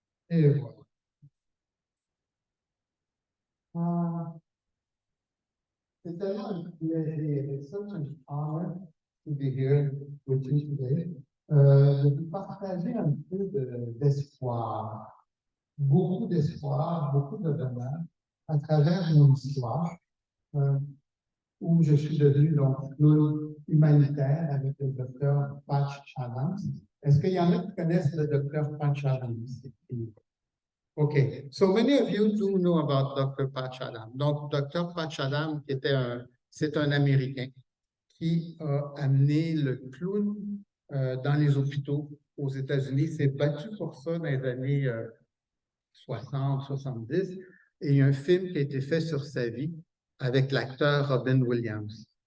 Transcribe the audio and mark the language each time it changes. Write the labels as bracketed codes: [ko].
[fr] Et voilà. [en] It's [fr] tellement un plaisir, [en] it's such an honor to be here with you today. [fr] De partager un peu d'espoir, beaucoup d'espoir, beaucoup de bonheur à travers mon histoire, où je suis devenu donc clown humanitaire avec le docteur Patch Adams. Est-ce qu'il y en a qui connaissent le docteur Patch Adams? [en] Okay, so many of you do know about Dr. [fr] Patch Adams. Donc, Dr. Patch Adams, c'est un Américain qui a amené le clown dans les hôpitaux aux États-Unis, s'est battu pour ça dans les années 60, 70, et il y a un film qui a été fait sur sa vie avec l'acteur Robin Williams.